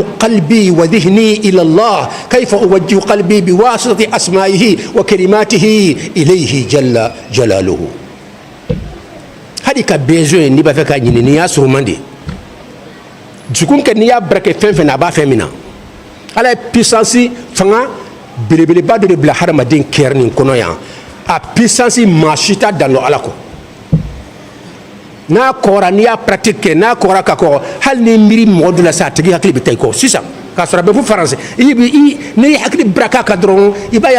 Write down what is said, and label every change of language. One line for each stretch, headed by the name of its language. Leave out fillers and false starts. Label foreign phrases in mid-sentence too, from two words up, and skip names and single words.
Arabic: قلبي وذهني إلى الله كيف أوجه قلبي بواسطة أسمائه وكلماته إليه جل جلاله
Bambara: hadi ka besoin ni b'a fɛ ka ɲini ni y'a sɔrɔ man di dusukun kɛ n'i y'a barake fɛn fɛn na a b'a fɛn min na ala ye puissance fanga belebeleba dɔ de bila hadamaden kɛrɛ nin kɔnɔ yan a puissance maa si t'a dan don ala kɔ n'a kɔgɔra n'i y'a pratique kɛ n'a kɔgɔra ka kɔgɔ hali ni miiri mɔgɔ dɔ la sa a tigi hakili bɛ taa i kɔ sisan k'a sɔrɔ a bɛ fɔ faransi n'i hakili baraka kan dɔrɔn i b'a ye a